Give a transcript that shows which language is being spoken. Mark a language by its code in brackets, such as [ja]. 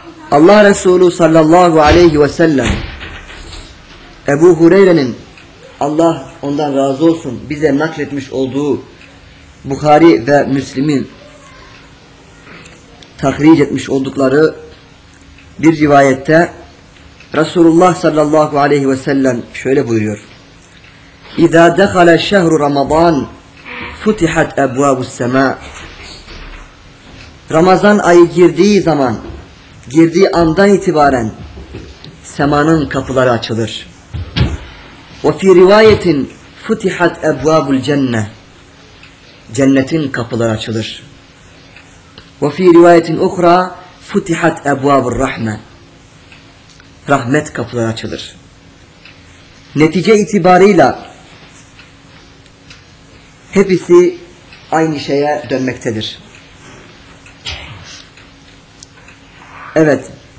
[tr] Allah Resulü sallallahu aleyhi ve sellem, Ebu Hureyre'nin Allah ondan razı olsun bize nakletmiş olduğu Bukhari ve Müslim'in tahric etmiş oldukları bir rivayette Resulullah sallallahu aleyhi ve sellem şöyle buyuruyor. [ar] إذا دخل شهر رمضان فتحت أبواب السماء. [tr] رمضان ayı girdiği zaman, girdiği andan itibaren semanın kapıları açılır. [ar] وفي رواية فتحت أبواب الجنة. [tr] Cennetin kapıları açılır. [ar] وفي رواية أخرى فتحت أبواب الرحمة. [tr] Rahmet kapıları açılır. Netice itibarıyla hepsi aynı şeye dönmektedir. Evet.